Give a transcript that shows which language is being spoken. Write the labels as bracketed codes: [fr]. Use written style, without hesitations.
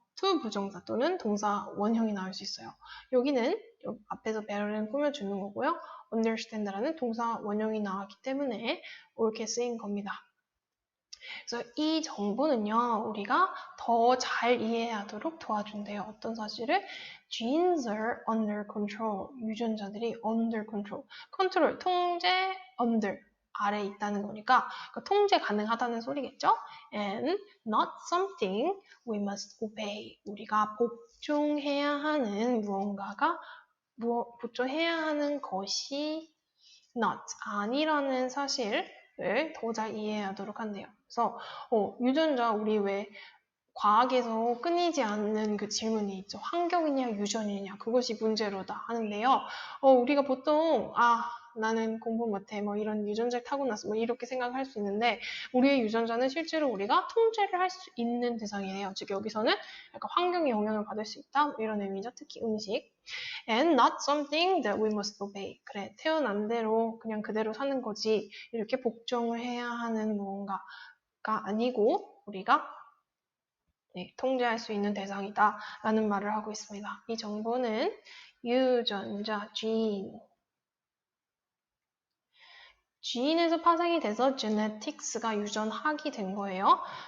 [ko] to 부정사 또는 동사 원형이 나올 수 있어요. 여기는 앞에서 better는 꾸며주는 거고요. understand라는 동사 원형이 나왔기 때문에 옳게 쓰인 겁니다. 그래서 이 정보는요, 우리가 더 잘 이해하도록 도와준대요. 어떤 사실을? [en] Genes are under control. [ko] 유전자들이 [en] under control. [ko] 컨트롤, 통제, under. 아래에 있다는 거니까 그러니까 통제 가능하다는 소리겠죠? [en] And not something we must obey. [ko] 우리가 복종해야 하는 무언가가 복종해야 하는 것이 not 아니라는 사실을 더 잘 이해하도록 한대요. 그래서 유전자 우리 왜 과학에서 끊이지 않는 그 질문이 있죠. 환경이냐 유전이냐 그것이 문제로다 하는데요. 우리가 보통 나는 공부 못해 뭐 이런 유전자를 타고났어 뭐 이렇게 생각할 수 있는데 우리의 유전자는 실제로 우리가 통제를 할 수 있는 대상이에요. 즉 여기서는 약간 환경의 영향을 받을 수 있다 뭐 이런 의미죠. 특히 음식. [en] And not something that we must obey. [ko] 그래 태어난 대로 그냥 그대로 사는 거지 이렇게 복종을 해야 하는 무언가가 아니고 우리가 통제할 수 있는 대상이다 라는 말을 하고 있습니다. 이 정보는 유전자, gene에서 파생이 돼서 genetics가 유전학이 된 거예요.